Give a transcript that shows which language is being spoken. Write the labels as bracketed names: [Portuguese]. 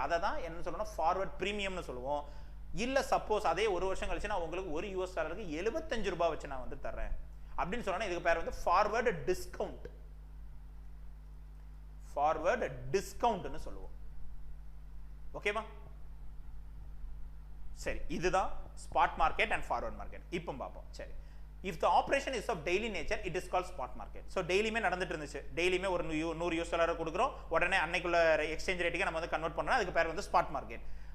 [Tamil] அதை தான் என்ன சொல்லணும், ஃபார்வர்ட் பிரீமியம்னு சொல்லுவோம். இல்ல சப்போஸ் அதே ஒரு வருஷம் கழிச்சு நான் உங்களுக்கு ஒரு யூஎஸ் டாலருக்கு $75 வச்சு நான் வந்து தரேன் அப்படின்னு சொன்னா, இதுக்கு பேர் வந்து ஃபார்வர்டு டிஸ்கவுண்ட். ஃபார்வர்டு டிஸ்கவுண்ட்னு சொல்லுவோம். ஓகேவா? சரி, இதுதான் spot market and forward market. இப்போ பார்ப்போம். [English] சரி, if the operation is of daily nature, it is called spot market. [Tamil] So டெய்லியுமே நடந்துட்டு இருந்துச்சு, டெய்லியுமே ஒரு 100 யூஎஸ் டாலர் கொடுக்குறோம், உடனே அன்னைக்குள்ள எக்ஸ்சேஞ்ச் ரேட்டுக்கு நம்ம வந்து கன்வெர்ட் பண்ணோம், அதுக்கு பேர் வந்து ஸ்பாட் மார்க்கெட்.